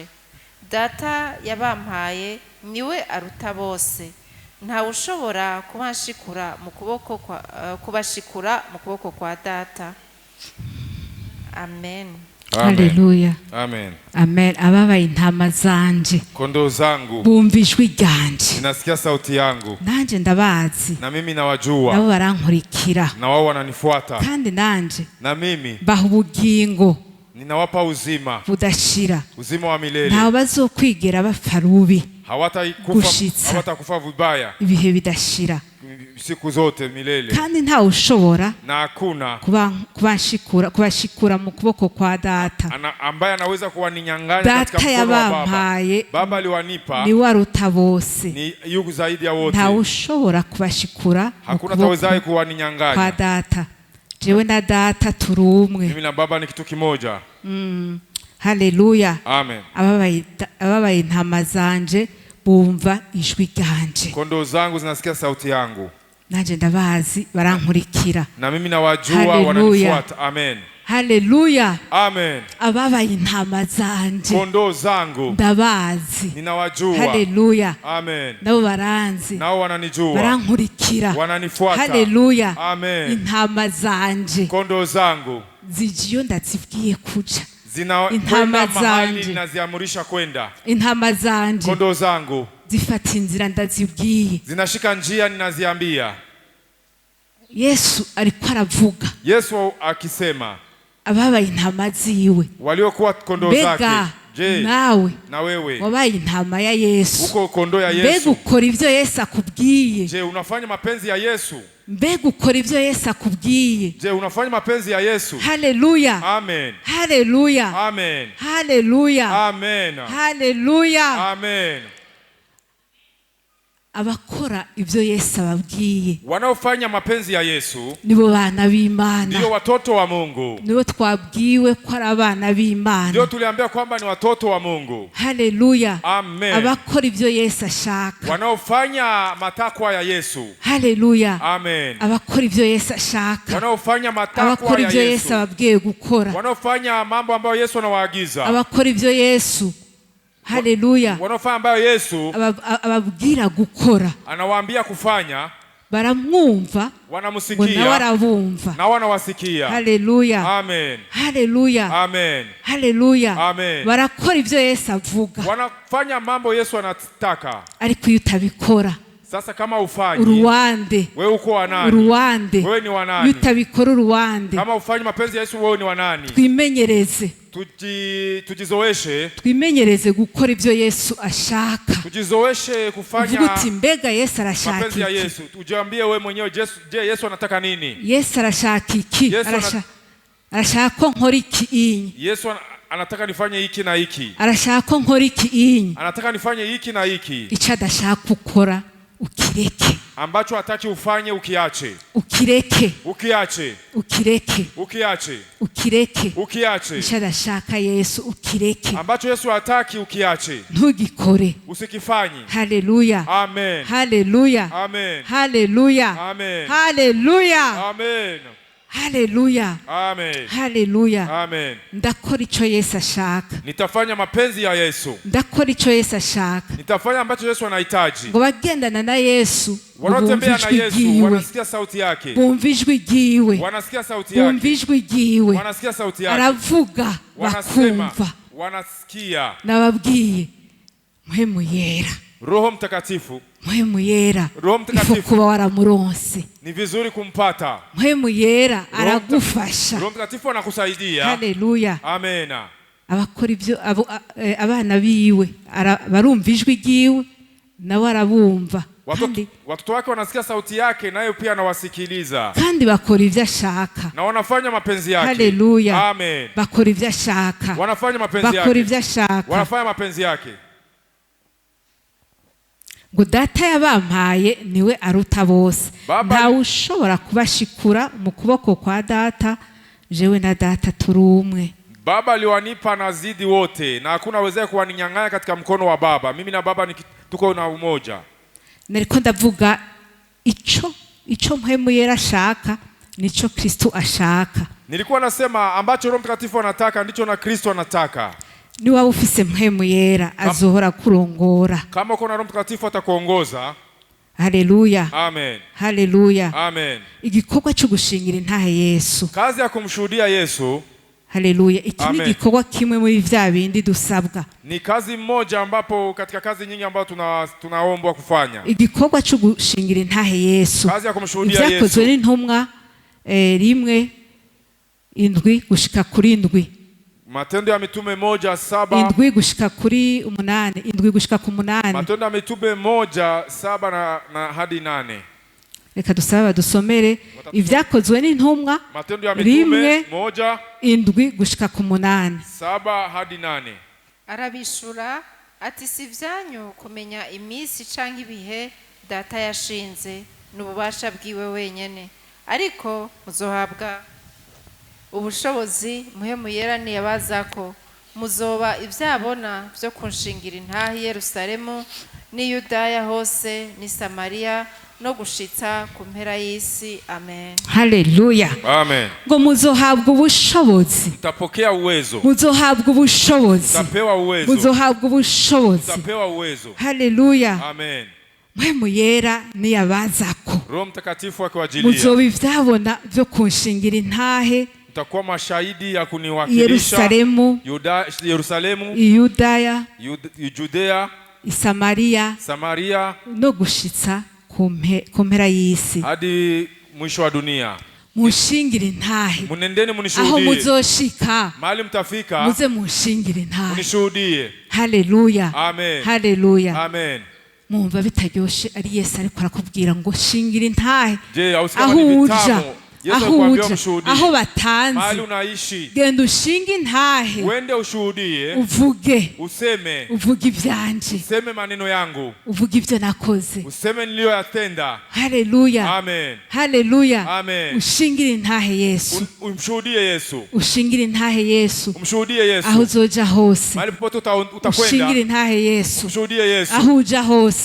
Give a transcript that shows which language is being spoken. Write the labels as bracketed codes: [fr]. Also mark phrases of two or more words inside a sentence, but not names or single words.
[rn] Data yabampaye niwe aruta bose, ntawe ushobora kubashikura mu kuboko kwa Data. Amen. Haleluya. Amen. Amen. Ababaye intama zanje, [sw] kondoo zangu, [rn] bumva ijwi ryanje, [sw] ninasikia sauti yangu, [rn] nanje ndabazi, [sw] na mimi nawajua, [rn] nabo barankurikira, [sw] na wao wananifuata, [rn] kandi nanje [sw] na mimi [rn] baha ubugingo, [sw] ninawapa uzima [rn] budashira, [sw] uzima wa milele, [rn] ntawe bazokwigera bapfa rubi, [sw] hawatakufa vibaya [rn] ibihe bidashira, [sw] siku zote milele, [rn] kandi ntawe ushobora [sw] na hakuna [rn] kubashikura mu kuboko kwa Data, [sw] ambaye anaweza kuwaninyang'anya katika mkono wa Baba. Baba aliwanipa, [rn] ni waruta bose, [sw] ni yuko zaidi ya wote, [rn] ntawe ushobora kubashikura, [sw] hakuna atawezaye kuwaninyang'anya [rn] kwa Data. Jewe na Data turi umwe, [sw] mimi na Baba ni kitu kimoja. Haleluya. Amen. [rn] Ababaye intama zanje bumva ijwi ryanje, [sw] kondoo zangu zinasikia sauti yangu, [rn] nanje ndabazi barankurikira, [sw] na mimi nawajua wananifuata. Amen. Haleluya. Amen. [rn] Ababaye intama zanje, [sw] kondoo zangu [rn] ndabazi, [sw] ninawajua. Haleluya. Amen. [rn] Nabo baranzi, [sw] nao wananijua, [rn] barankurikira, [sw] wananifuata. Haleluya. Amen. [rn] Intama zanje, [sw] kondoo zangu [rn] zijiyo ndazibwiye kuja, [sw] zinakwenda mahali ninaziamurisha kwenda. [rn] Intama zanje, [sw] kondoo zangu [rn] zifata inzira ndazibwiye, [sw] zinashika njia ninaziambia. [rn] Yesu alikuwa aravuga, [sw] Yesu akisema [rn] ababaye intama ziwe, [sw] waliokuwa kondoo zake. Je, [rn] nawe [sw] na wewe [rn] wabaye intama ya Yesu? [sw] uko kondoo ya Yesu? [rn] Mbega ukora ivyo Yesu akubwiye? [sw] Je, unafanya mapenzi ya Yesu? [rn] Mbega ukora ivyo Yesu akubwiye? [sw] Je, unafanya mapenzi ya Yesu? Haleluya. Amen. Haleluya. Amen. Haleluya. Amen. Haleluya. Amen. [rn] abakora ibyo Yesu ababwiye, [sw] wanaofanya mapenzi ya Yesu [rn] nibo bana b'Imana, [sw] ndio watoto wa Mungu. [rn] nibo twabwiwe ko ari abana b'Imana, [sw] Ndio tuliambia kwamba ni watoto wa Mungu. Haleluya. Amen. [rn] Abakora ibyo Yesu ashaka, [sw] Wanaofanya matakwa ya Yesu. Haleluya. Amen. [rn] Abakora ibyo Yesu ashaka, [sw] Wanaofanya matakwa [rn] abakora [sw] ya [rn] ibyo Yesu [sw] Yesu. [rn] ababwiye gukora, [sw] Wanaofanya mambo ambayo Yesu anawaagiza. [rn] abakora ibyo Yesu, Haleluya, [sw] Wanaofanya ambayo Yesu [rn] ababwira gukora, [sw] anawaambia kufanya, [rn] baramwumva ngo nawe [sw] wanamsikia [rn] arabumva. [sw] na wanawasikia. Haleluya. Amen. Haleluya. Amen. Haleluya. Amen. [rn] Barakora ibyo Yesu avuga, [sw] Wanafanya mambo Yesu anataka. [rn] ariko iyo utabikora [sw] Sasa kama ufanyi, [rn] uruwande, [sw] wewe uko wa nani? [rn] uruwande. [sw] Wewe ni wa [rn] Iyo [sw] nani? [rn] utabikora uruwande. [sw] Kama ufanyi mapenzi ya Yesu, wewe ni wa nani? [rn] Twimenyereze, [sw] Tujizoeshe [rn] gukora ibyo Yesu ashaka. [sw] tujizoeshe kufanya [rn] Uvuga uti mbega Yesu arashaka [sw] mapenzi ya [rn] iki? [sw] Yesu. Ujiambie wewe mwenyewe, je, Yesu anataka nini? [rn] Yesu arashaka iki? Yesu Arashaka ko nkora iki? [sw] Yesu anataka nifanye hiki na hiki. [rn] Arashaka ko nkora iki? [sw] Anataka nifanye hiki na hiki. [rn] Icyo adashaka ukora ukireke, [sw] Ambacho hataki ufanye ukiache. [rn] ukireke, [sw] Ukiache. [rn] ukireke, [sw] Ukiache. [rn] ukireke. [sw] Ukiache. [rn] Icyo adashaka Yesu ukireke, [sw] Ambacho Yesu hataki ukiache. [rn] ntugikore. [sw] Usikifanyi. Haleluya. Amen. Haleluya. Amen. Haleluya. Amen. Haleluya. Amen. Haleluya. Amen. Haleluya. Amen. [rn] Ndakora icyo Yesu ashaka, [sw] Nitafanya mapenzi ya Yesu. [rn] ndakora icyo Yesu ashaka. [sw] Nitafanya ambacho Yesu anahitaji. [rn] Ngo bagendana na Yesu [sw] Wanaotembea na [rn] bumva ijwi [sw] Yesu [rn] ryiwe, [sw] wanasikia sauti yake. [rn] bumva ijwi ryiwe, [sw] Wanasikia sauti [rn] bumva [sw] yake. [rn] ijwi ryiwe, [sw] Wanasikia sauti yake. [rn] aravuga [sw] Wanasema, [rn] bakumva. [sw] wanasikia. [rn] Nababwiye mpwemu yera, [sw] Roho Mtakatifu, [rn] mpwemu yera [sw] Roho Mtakatifu. [rn] ifo kuba waramuronse. [sw] ni vizuri kumpata. [rn] Mpwemu yera aragufasha. [sw] Roho Mtakatifu anakusaidia. Haleluya. Amen. [rn] Abakora ibyo abana biwe barumva ijwi ryiwe, nawe arabumva, [sw] Watoto wake wanasikia sauti yake, naye pia anawasikiliza. [rn] kandi bakora ibyo ashaka. [sw] Na wanafanya mapenzi yake. Haleluya. Amen. [rn] Bakora ibyo ashaka. [sw] Wanafanya mapenzi yake. [rn] Bakora ibyo ashaka. [sw] Wanafanya mapenzi yake. [rn] Ngo data yabampaye niwe aruta bose, ntawe ushobora kubashikura mu kuboko kwa data, jewe na data turi umwe. [sw] Baba aliwanipa nazidi wote, na hakuna wezaye kuwaninyang'anya katika mkono wa Baba. Mimi na Baba tuko na umoja. [rn] Nariko ndavuga ico mpwemu yera ashaka nico Kristo ashaka. [sw] Nilikuwa nasema ambacho Roho Mtakatifu anataka ndicho na Kristo anataka. [rn] Ni waba ufise mpwemu yera azohora kurongora. [sw] Kama uko na Roho Mtakatifu atakuongoza. Haleluya. Amen. Haleluya. Amen. [rn] Igikorwa cyo gushingira intahe Yesu. [sw] Kazi ya kumshuhudia Yesu. Haleluya. [rn] Iki ni igikorwa kimwe muri vya bindi dusabwa. [sw] Ni kazi moja ambapo katika kazi nyingi ambazo tunaombwa kufanya. [rn] Igikorwa cyo gushingira intahe Yesu. [sw] Kazi ya kumshuhudia Yesu. [rn] Ibyakozwe n'intumwa 1:7 gushika kuri 7. [sw] Matendo ya Mitume 1:7. [rn] 7 gushika kuri 8. 7 gushika ku 8. [sw] Matendo ya Mitume 1:7 na hadi 8. [rn] Reka dusaba dusomere ibyakozwe n'intumwa. [sw] Matendo ya Mitume [rn] 1:7 gushika ku 8. [sw] 7 hadi 8. [rn] Arabishura ati si vyanyu kumenya iminsi canke ibihe data yashinze n'ububasha bwiwe wenyene, ariko muzohabwa ubushobozi mpwemu yera niyabazako, muzoba ivyabona vyo kunshingira intahe Yerusalemu ni Yudaya hose ni Samariya no gushitsa ku mpera y'isi. Amen. Haleluya. Amen. Ngo muzohabwa ubushobozi. [sw] Mtapokea uwezo. [rn] Muzohabwa ubushobozi. [sw] Mtapewa uwezo. [rn] Muzohabwa ubushobozi. [sw] Mtapewa uwezo. Haleluya. Amen. [rn] Mpwemu yera niyabazako, [sw] Roho Mtakatifu akiwajilia, [rn] muzoba ivyabona vyo kunshingira intahe [sw] mtakuwa mashahidi ya kuniwakilisha [rn] Yerusalemu, Yudaya, [sw] Judea, [rn] Samaria no gushitsa ku mpera y'isi, [sw] hadi mwisho wa dunia. [rn] Munshingire intahe. [sw] Munendeni munishuhudie. [rn] Aho muzoshika, [sw] mahali mtafika, [rn] muze munshingire intahe. [sw] Munishuhudie. Haleluya. Amen. Haleluya. Amen. [rn] Mwumva bitaryoshe ari Yesu ariko arakubwira ngo shingira intahe. [sw] Je, ausikama ni vitamu Yesu [rn] aho [sw] alikwambia uja umshuhudie. [rn] aho [sw] Mahali [rn] batanze [sw] unaishi, [rn] genda ushinge intahe [sw] uende ushuhudie, [rn] uvuge [sw] useme, [rn] uvuge ibyanje [sw] useme maneno yangu, [rn] uvuge ibyo nakoze. [sw] useme niliyoyatenda. Haleluya, Amen. haleluya. Amen. [rn] Ushingire intahe Yesu, [sw] Umshuhudie Yesu, [rn] ushingire intahe Yesu [sw] umshuhudie Yesu. [rn] aho uzoja hose. [sw] Mahali popote [rn] Ushingire [sw] utakwenda, [rn] intahe Yesu [sw] umshuhudie Yesu. [rn] aho uja hose.